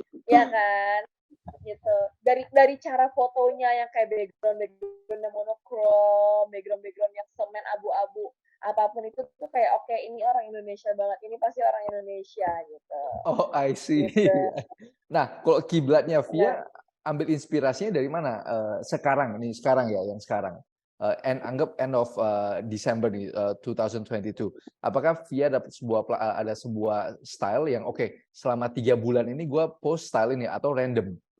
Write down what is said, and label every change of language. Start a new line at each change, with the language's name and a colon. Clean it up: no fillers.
Indonesian: Ya kan? Gitu. Dari cara fotonya yang kayak background monokrom, background yang semen abu-abu, apapun itu tuh kayak oke ini orang Indonesia banget, ini pasti orang Indonesia gitu.
English: Oh, I see.
Indonesian: Gitu. Nah, kalau kiblatnya Nah, Via ambil inspirasinya dari mana? Sekarang ya, yang sekarang. Anggap
English: end of December
Indonesian: nih, 2022. Apakah Via dapat ada sebuah style yang oke, selama 3 bulan ini gue post style ini atau random?